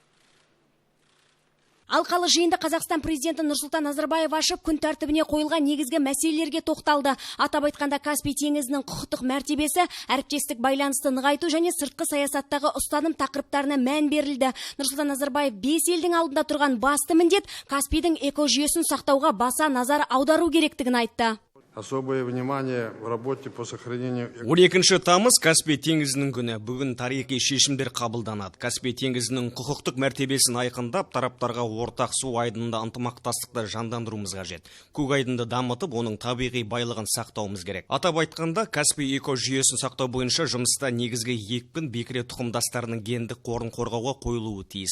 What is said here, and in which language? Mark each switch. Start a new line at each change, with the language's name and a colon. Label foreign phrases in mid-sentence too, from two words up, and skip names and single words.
Kazakh: Алқалы жиында Қазақстан президенті Нұрсұлтан Назарбаев ашып, күн тәртібіне қойылған негізгі мәселелерге тоқталды. Атап айтқанда Каспий теңізінің құқықтық мәртебесі, әріптестік байланысты нығайту және сыртқы саясаттағы ұстаным тақырыптарына мән берілді. Нұрсұлтан Назарбаев 5 елдің алдында тұрған басты міндет Каспийдің экожүйесін сақтауға баса назар аудару керектігін айтты.
Russian: Особое внимание в работе по сохранению...
Kazakh: 12 тамыз Каспий теңізінің күні. Бүгін тарихи шешімдер қабылданады. Каспий теңізінің құқықтық мәртебесін айқындап, тараптарға ортақ су айдынында ынтымақтастықты жандандыруымыз қажет. Көк айдынды дамытып, оның табиғи байлығын сақтауымыз керек. Атап айтқанда, Каспий экожүйесін сақтау бойынша жұмыста негізгі екпін бекіре тұқымдастарының гендік қорын қорғауға қойылуы тиіс.